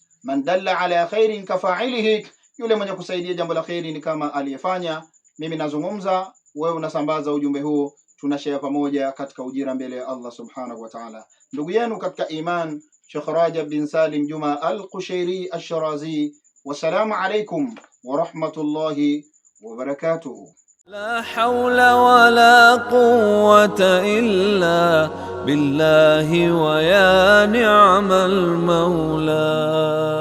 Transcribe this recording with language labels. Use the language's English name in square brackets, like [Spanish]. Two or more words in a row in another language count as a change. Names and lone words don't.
[Arabic] من دل على خير كفاعله, [Swahili] yule mwenye kusaidia jambo la khairi ni kama aliyefanya. Mimi nazungumza, wewe unasambaza ujumbe huu, tunashare pamoja katika ujira mbele ya Allah [Arabic] سبحانه وتعالى. [Swahili] Ndugu yenu katika iman, Sheikh Rajab bin Salim Juma Al-Qushairi Ash-Shirazi. [Arabic] والسلام عليكم ورحمة الله وبركاته. لا حول ولا قوة إلا بالله ويا نعم المولى.